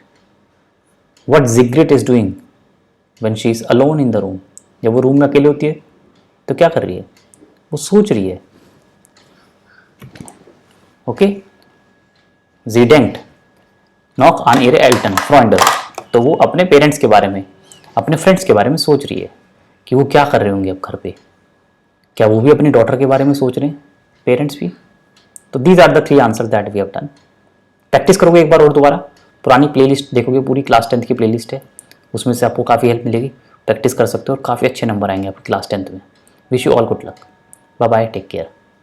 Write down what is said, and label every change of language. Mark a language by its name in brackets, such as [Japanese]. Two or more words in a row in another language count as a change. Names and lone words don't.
[English] What Sigrid is doing when she is alone in the room? [Hindi] जब वो रूम में अकेले होती है तो क्या कर रही है? वो सोच रही है. ओके, [German] sie denkt noch an ihre Eltern, Freunde. [Hindi] तो वो अपने पेरेंट्स के बारे में, अपने फ्रेंड्स के बारे में सोच रही है कि वो क्या कर रहे होंगे अब घर पे. क्या वो भी अपनी डॉटर के बारे में सोच रहे हैं, पेरेंट्स भी? तो [English] these are the 3 answers that we have done. [Hindi] प्रैक्टिस करोगे एक बार और दोबारा, पुरानी प्लेलिस्ट देखोगे, पूरी क्लास 10th की प्लेलिस्ट है, उसमें से आपको काफ़ी हेल्प मिलेगी. प्रैक्टिस कर सकते हो और काफ़ी अच्छे नंबर आएंगे आपके क्लास 10th में. [English] Wish you all good luck. Bye bye, take care.